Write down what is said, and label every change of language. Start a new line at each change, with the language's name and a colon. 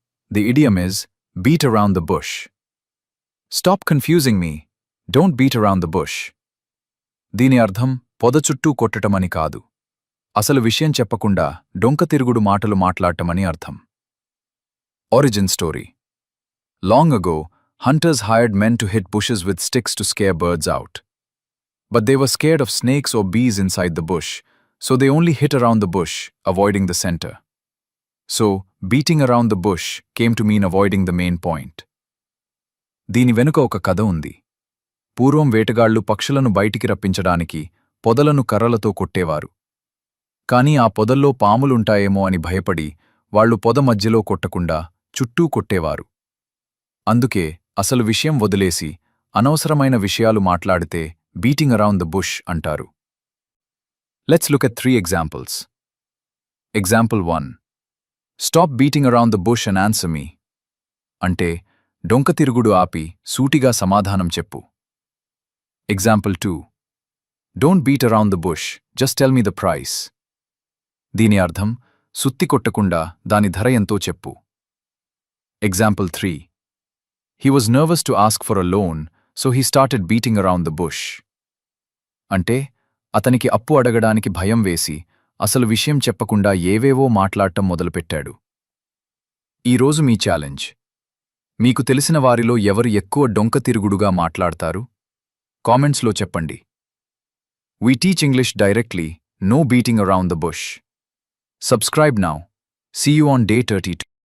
English: The idiom is beat around the bush. Stop confusing me, don't beat around the bush.
Telugu: దీని అర్థం పొద చుట్టూ కొట్టటమని కాదు, అసలు విషయం చెప్పకుండా డొంక తిరుగుడు మాటలు మాట్లాడటమని అర్థం.
English: Origin story. Long ago, hunters hired men to hit bushes with sticks to scare birds out. But they were scared of snakes or bees inside the bush, so they only hit around the bush, avoiding the center. So, beating around the bush came to mean avoiding the main point.
Telugu: దీని వెనుక ఒక కథ ఉంది. పూర్వం వేటగాళ్లు పక్షులను బయటికి రప్పించడానికి పొదలను కర్రలతో కొట్టేవారు. కానీ ఆ పొదల్లో పాములుంటాయేమో అని భయపడి వాళ్లు పొద మధ్యలో కొట్టకుండా చుట్టూ కొట్టేవారు. అందుకే అసలు విషయం వదిలేసి అనవసరమైన విషయాలు మాట్లాడితే బీటింగ్ అరౌండ్ ద బుష్ అంటారు.
English: Let's look at 3 examples. Example 1. Stop beating around the bush and answer me.
Telugu: అంటే డొంక తిరుగుడు ఆపి సూటిగా సమాధానం చెప్పు.
English: Example 2. Don't beat around the bush, just tell me the price.
Telugu: దీని అర్థం సుత్తి కొట్టకుండా దాని ధర ఎంతో చెప్పు.
English: Example 3. He was nervous to ask for a loan, so he started beating around the bush.
Telugu: అంటే అతనికి అప్పు అడగడానికి భయం వేసి అసలు విషయం చెప్పకుండా ఏవేవో మాట్లాడటం మొదలుపెట్టాడు. ఈరోజు మీ ఛాలెంజ్. మీకు తెలిసిన వారిలో ఎవరు ఎక్కువ డొంక తిరుగుడుగా మాట్లాడతారు? కామెంట్స్లో చెప్పండి.
English: We teach English directly, no beating around the bush. Subscribe now. See you on day 32.